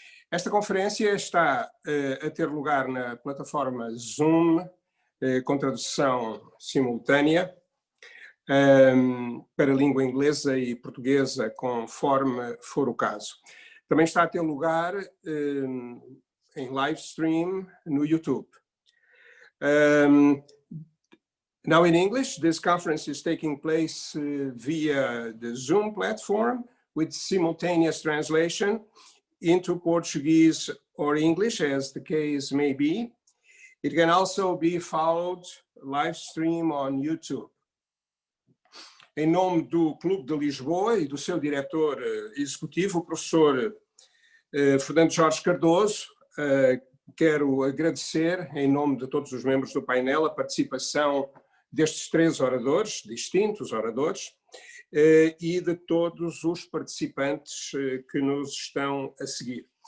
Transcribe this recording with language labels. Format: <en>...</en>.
<pt>Esta conferência está a ter lugar na plataforma Zoom, com tradução simultânea, para língua inglesa e portuguesa, conforme for o caso. Também está a ter lugar em live stream no YouTube.</pt> <en>Now in English, this conference is taking place via the Zoom platform with simultaneous translation into Portuguese or English, as the case may be. It can also be followed live stream on YouTube.</en> <pt>Em nome do Clube de Lisboa e do seu diretor executivo, o professor Fernando Jorge Cardoso, quero agradecer, em nome de todos os membros do painel, a participação destes três oradores, distintos oradores, e de todos os participantes que nos estão a seguir.</pt>